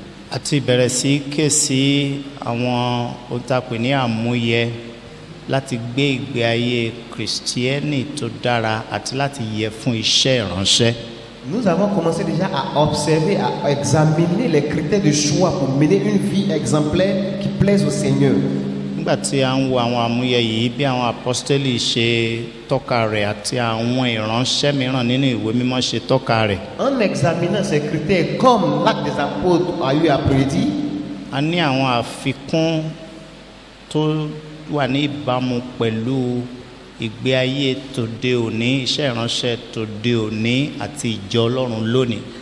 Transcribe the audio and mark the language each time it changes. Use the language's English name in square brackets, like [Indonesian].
[Yoruba] Àti bẹ̀rẹ̀ sí ké sí àwọn ohun tá a pè ní àmúyẹ láti gbé ìgbé ayé Kìrìsìtíẹ́nì tó dára àti láti yẹ fún iṣẹ́ ìránṣẹ́. [French] Nous avons commencé déjà à observer, à examiner les critères de choix pour mener une vie exemplaire qui plaise au Seigneur. [Yoruba] Nígbà tí a ń wo àwọn àmúyẹ yìí bí àwọn apọ́stélì ṣe tọ́ka rẹ̀ àti àwọn ìránṣẹ́ mìíràn nínú ìwé mímọ́ ṣe tọ́ka rẹ̀. [French] En examinant ces critères comme l'acte des apôtres a eu à prédire, [Yoruba] a ní àwọn àfikún tó wà ní ìbámu pẹ̀lú ìgbé ayé tòde òní, iṣẹ́ ìránṣẹ́ tòde òní àti ìjọ Ọlọ́run lónìí.